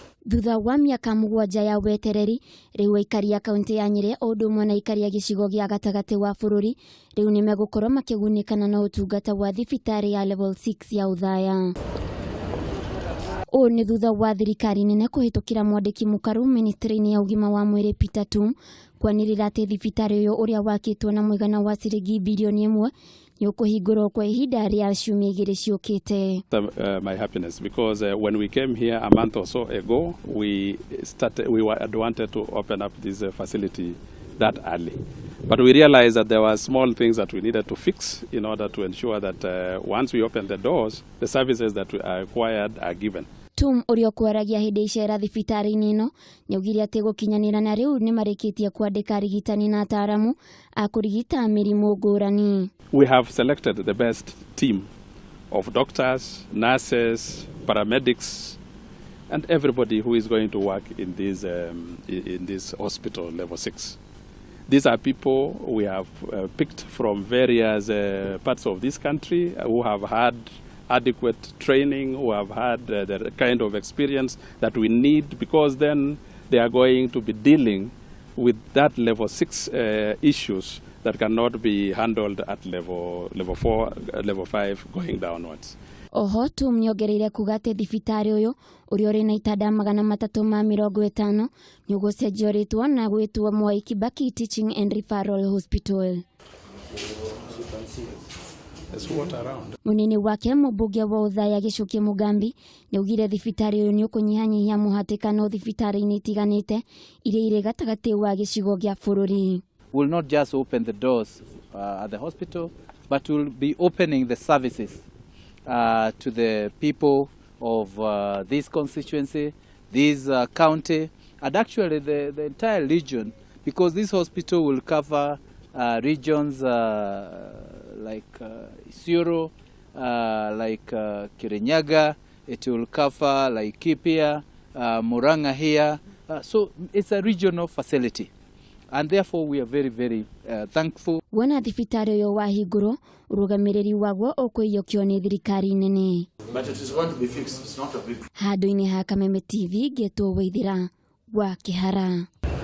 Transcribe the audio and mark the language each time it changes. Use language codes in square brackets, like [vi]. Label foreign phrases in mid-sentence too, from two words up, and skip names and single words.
[ki] Thutha wa miaka 7 ya wetereri, riu Akiaria kaunti ya Nyeri undu umwe na Akiaria gicigo gia gatagati wa bururi riu ni megukorwo makigunikana na utungata wa thibitari ya level 6 ya Othaya. O ni thutha wa thirikari nene kuhitukira mwandiki mukaru ministry-ini ya ugima wa mwiri Peter Tum kwanirira ati thibitari uyu uria wakitwo na muigana wa ciringi bilioni 1 ni kuhingurwo kwa ihinda ria ciumia 2 ciukite. [en] My happiness because when we came here a month or so ago, we wanted to open up this facility that early. But we realized that there were small things that we needed to fix in order to ensure that once we open the doors, the services that are required are given. [ki] Tum urio kwaragia hindi icera thibitari-ini ino niaugire ati gukinyanira na riu ni marikitie kwandika arigitani na ataramu a kurigita mirimu ngurani. [en] We have selected the best team of doctors, nurses, paramedics, and everybody who is going to work in this hospital level 6. These are people we have picked from various parts of this country who have had adequate training, who have had the kind of experience that we need, because then they are going to be dealing with that level 6 issues that cannot be handled at level 4, level 5 going downwards. [ki] Oho Tum niongereire kuuga ati thibitari uyu uria uri na itanda 350 ni ugucenjio ritwa na gwitwo Mwai Teaching and Referral Hospital. Munini wake mubunge wa Othaya Gicuki Mugambi niaugire thibitari uyu ni ukunyihanyihia muhatikano thibitari-ini itiganite iria iri gatagati wa gicigo gia bururi. [en] Will not just open the doors at the hospital, but will be opening the services to the people of this constituency, this county, and actually the entire region, because this hospital will cover regions like Isiolo, like Kirinyaga. It will cover like Kipia, Muranga here. So it's a regional facility. And therefore we are very, very thankful. [ki] Wona thibitari uyu wahingurwo urugamiriri waguo ukuiyukio ni thirikari nene. [en] But it is going to be fixed. It's not a big. [ki] Handu-ini ha Kameme TV getwo Waithira wa Kihara.